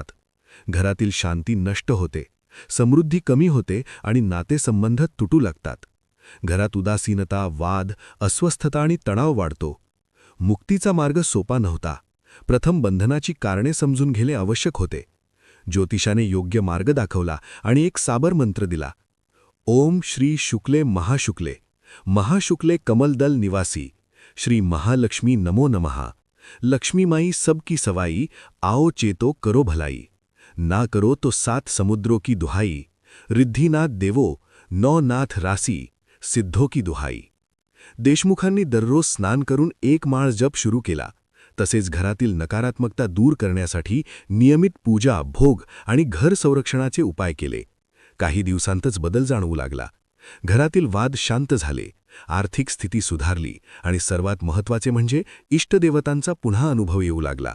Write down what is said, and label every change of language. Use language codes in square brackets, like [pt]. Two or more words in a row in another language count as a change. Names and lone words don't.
[mr] घरातील शांती नष्ट होते, समृद्धी कमी होते आणि नातेसंबंध तुटू लागतात. घरात उदासीनता, वाद, अस्वस्थता आणि तणाव वाढतो. मुक्तीचा मार्ग सोपा नव्हता. प्रथम बंधनाची कारणे समजून घेणे आवश्यक होते. ज्योतिषाने योग्य मार्ग दाखवला आणि एक साबर मंत्र दिला. [sa] ओम श्री शुक्ले महाशुक्ले, महाशुक्ले कमलदल निवासी, श्री महालक्ष्मी नमो नमः. [hi] लक्ष्मीमाई सबकी सवाई, आओ चेतो करो भलाई. ना करो तो 7 समुद्रों की दुहाई, रिद्धिनाथ देवो, 9 नाथ रासी, सिद्धो की दुहाई. [mr] देशमुखांनी दररोज स्नान करून एक माळ जप सुरू केला. तसेच घरातील नकारात्मकता दूर करण्यासाठी नियमित पूजा, भोग आणि घर संरक्षणाचे उपाय केले. काही दिवसांतच बदल जाणवू लागला. घरातील वाद शांत झाले, आर्थिक स्थिती सुधारली आणि सर्वात महत्त्वाचे म्हणजे इष्टदेवतांचा पुन्हा अनुभव येऊ लागला.